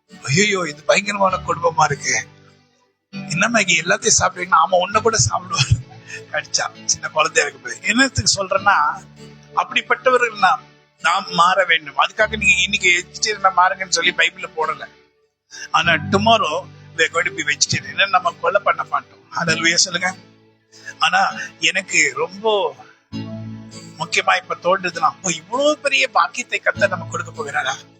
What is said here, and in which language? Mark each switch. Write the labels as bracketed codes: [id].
[ta] ஐயோ இது பயங்கரமான குடும்பமா இருக்கு. என்ன மேகி எல்லாத்தையும் சாப்பிடுவீங்கன்னா? ஆமா உன்னை கூட சாப்பிடுவாரு, கடிச்சா. சின்ன குழந்தையா இருக்கு போது. என்னத்துக்கு சொல்றேன்னா, அப்படிப்பட்டவர்கள் நாம் மாற வேண்டும். அதுக்காக நீங்க இன்னைக்கு வெஜிடேரியன் மாறுங்கன்னு சொல்லி பைபிள்ல போடல. [en] ஆனா tomorrow we are going to be vegetarian. [ta] நம்ம கொலை பண்ண மாட்டோம். ஹல்லேலூயா சொல்லுங்க. ஆனா எனக்கு ரொம்ப முக்கியமா இப்ப தோன்றுதுன்னா, இவ்வளவு பெரிய பாக்கியத்தை கத்த நம்ம கொடுக்க போகிறாரா?